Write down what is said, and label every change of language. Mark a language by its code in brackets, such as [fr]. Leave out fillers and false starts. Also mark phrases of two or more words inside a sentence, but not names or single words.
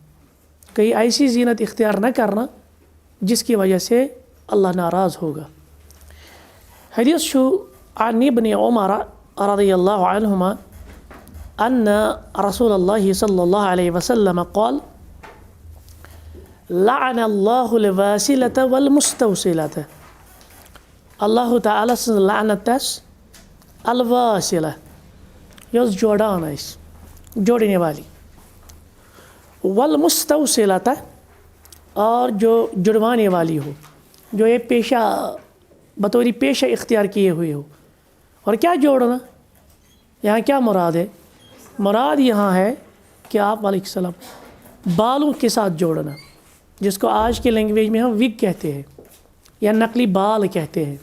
[ur] کہیں ایسی زینت اختیار نہ کرنا جس کی وجہ سے اللہ ناراض ہوگا. [ar] حدیث شو عن ابن عمر رضی اللہ عنہما ان رسول اللہ صلی اللہ علیہ وسلم قال لعن اللہ الواسلة والمستوصلة. [ur] اللہ تعالیٰ سن لعنت الواسلة یس جوڑان اس جوڑنے والی، والمستوصلة اور جو جڑوانے والی ہو، جو یہ پیشہ بطوری پیشہ اختیار کیے ہوئے ہو. اور کیا جوڑنا یہاں کیا مراد ہے؟ مراد یہاں ہے کہ آپ علیہ السلام بالوں کے ساتھ جوڑنا، جس کو آج کی لینگویج میں ہم وگ کہتے ہیں یا نقلی بال کہتے ہیں.